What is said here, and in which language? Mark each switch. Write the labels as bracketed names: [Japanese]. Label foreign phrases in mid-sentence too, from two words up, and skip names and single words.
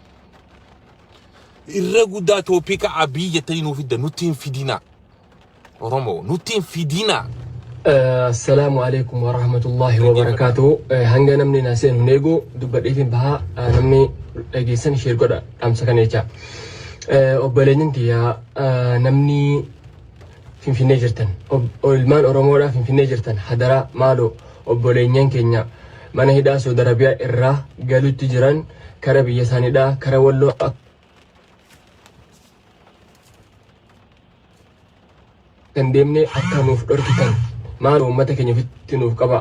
[Oromo] irra guddaa toopika Abiy jettanii nuuf fidda nutti hin fidina Oromoo nutti hin fidina [Arabic] السلام عليكم ورحمة الله وبركاته [Oromo] hanga namni naaseen huneego dubbadheefin bahaa namni dhageessan ishee godha dhaamsa kana jecha obboleenyin tiyyaa namni finfinnee jirtan ilmaan oromoodhaa finfinnee jirtan hadaraa maaloo obboleenyaan keenya mana hidhaa Saudi Arabiyaa irraa galuutti jiran kara biyya isaaniidhaa kara walloo kan deemnee akka nuuf dhorkitan maal uummata keenya ofitti nuuf qaba.